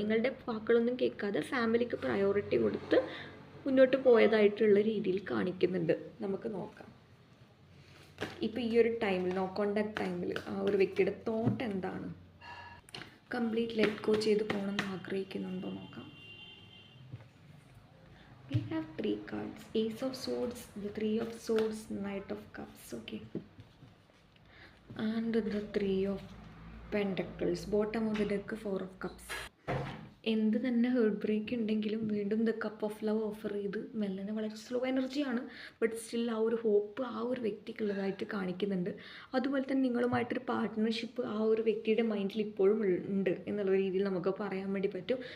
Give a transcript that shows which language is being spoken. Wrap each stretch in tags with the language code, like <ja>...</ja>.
<ml>നിങ്ങളുടെ വാക്കുകളൊന്നും കേൾക്കാതെ ഫാമിലിക്ക് പ്രയോറിറ്റി കൊടുത്ത് മുന്നോട്ട് പോയതായിട്ടുള്ള രീതിയിൽ കാണിക്കുന്നുണ്ട്. നമുക്ക് നോക്കാം ഇപ്പോൾ ഈ ഒരു ടൈമിൽ, നോ കോണ്ടാക്ട് ടൈമിൽ ആ ഒരു വ്യക്തിയുടെ തോട്ട് എന്താണ്. കംപ്ലീറ്റ് ലെറ്റ് ഗോ ചെയ്ത് പോകണമെന്ന് ആഗ്രഹിക്കുന്നുണ്ടോ നോക്കാം.</ml> <en>We have 3 cards: Ace of Swords, the 3 of Swords, Knight of Cups, okay, and the 3 of Pentacles. Bottom of the deck, 4 of Cups.</en> <ml>എന്ത് തന്നെ ഹേർട്ട് ബ്രേക്ക് ഉണ്ടെങ്കിലും വീണ്ടും the cup of love offer ചെയ്ത് മെല്ലനെ വളരെ സ്ലോ എനർജിയാണ്, but still ആ ഒരു hope ആ ഒരു വ്യക്തിക്കുള്ളതായിട്ട് കാണിക്കുന്നുണ്ട്. അതുപോലെ തന്നെ നിങ്ങളുമായിട്ടൊരു പാർട്ട്ണർഷിപ്പ് ആ ഒരു വ്യക്തിയുടെ മൈൻഡിൽ ഇപ്പോഴും ഉണ്ട് എന്നുള്ള രീതിയിൽ നമുക്ക് പറയാൻ വേണ്ടി പറ്റും.</ml>